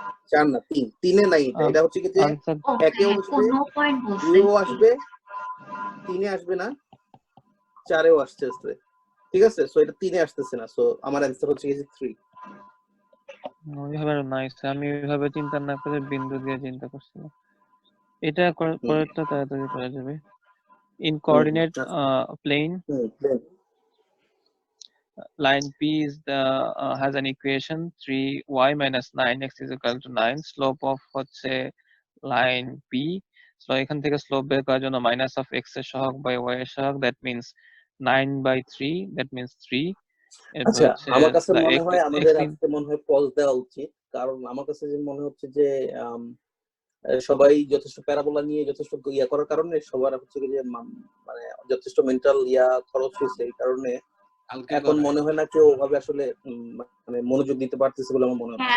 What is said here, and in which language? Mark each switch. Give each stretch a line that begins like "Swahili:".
Bangla: 4 না 3, 3 এ নাই, এটা হচ্ছে কি যে একেও আসবে, দুইও আসবে, 3 এ আসবে না, 4 এও আসছে। ঠিক আছে, সো এটা 3 এ আসতেছে না, সো আমার অ্যানসার হচ্ছে কি যে 3। ওইভাবে নাইস, আমি ওইভাবে চিন্তা না করে বিন্দু দিয়ে চিন্তা করছিলাম। এটা করাটা তাড়াতাড়ি করা যাবে।
English: In coordinate plane line P is has an equation 3y minus 9x is equal to 9.
Bangla: Slope of হচ্ছে line P, so এখান থেকে স্লোপ বের করার জন্য মাইনাস অফ x এর সহগ বাই y এর সহগ,
English: that means 9/3, that means 3।
Bangla: আচ্ছা আমার কাছে মনে হয় আমাদের আজকে মনে হয় পজ দেওয়া উচিত, কারণ আমার কাছে যে মনে হচ্ছে যে সবাই যথেষ্ট প্যারাবোলা নিয়ে যথেষ্ট ইয়া করার কারণে সবার হচ্ছে যে মানে যথেষ্ট মেন্টাল ইয়া খরচ হয়েছে, এই কারণে এখন মনে হয় না কেউ ওভাবে আসলে মানে মনোযোগ দিতে পারতেছে বলে আমার মনে হয়।